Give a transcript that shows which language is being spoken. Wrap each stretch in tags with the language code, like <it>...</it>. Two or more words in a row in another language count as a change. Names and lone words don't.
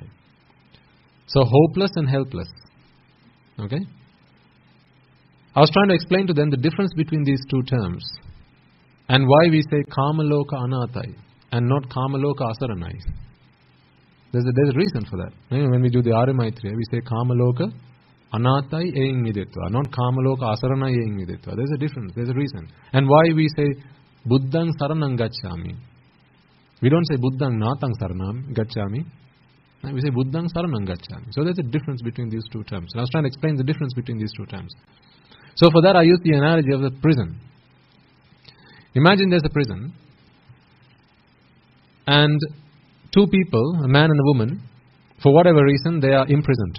<en>So hopeless and helpless. Okay. I was trying to explain to them the difference between these two terms and why we say</en> <pi>kamaloka anathai</pi> <en>and not</en> <pi>kamaloka asaranai.</pi> <en>There's a reason for that. When we do the Arya-Maitreya, we say</en> <pi>kamaloka anathai eing midetva,</pi> <en>not</en> <pi>kamaloka asaranai eing midetva.</pi> <en>There's a difference. There's a reason. And why we say</en> <pi>buddhang saranang gacchami.</pi> <en>We don't say</en> <pi>buddhang natang saranam gacchami.</pi> <en>We say</en> <pi>buddhang saranang gacchami.</pi> <en>So there's a difference between these two terms. And I was trying to explain the difference between these two terms. So for that I use the analogy of the prison. Imagine there's a prison and two people, a man and a woman, for whatever reason they are imprisoned.</en>